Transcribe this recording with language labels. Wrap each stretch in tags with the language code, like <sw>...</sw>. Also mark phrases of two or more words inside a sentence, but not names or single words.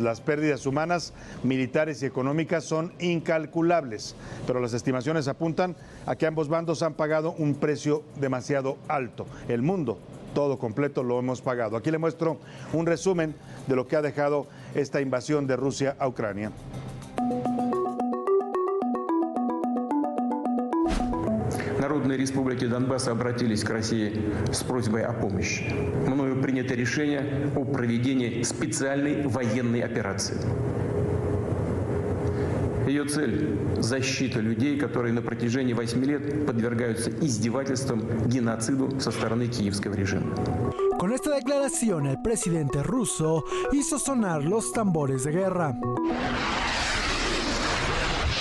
<es>Las pérdidas humanas, militares y económicas son incalculables, pero las estimaciones apuntan a que ambos bandos han pagado un precio demasiado alto. El mundo todo completo lo hemos pagado. Aquí le muestro un resumen de lo que ha dejado esta invasión de Rusia a Ucrania.</es> <ru>Народные республики Донбасса обратились к России с просьбой о помощи. Мною принято решение о проведении специальной военной операции. Ее цель – защита людей, которые на протяжении 8 лет подвергаются издевательствам, геноциду со стороны киевского режима.</ru> <es>Con esta declaración, el presidente ruso hizo sonar los tambores de guerra.</es>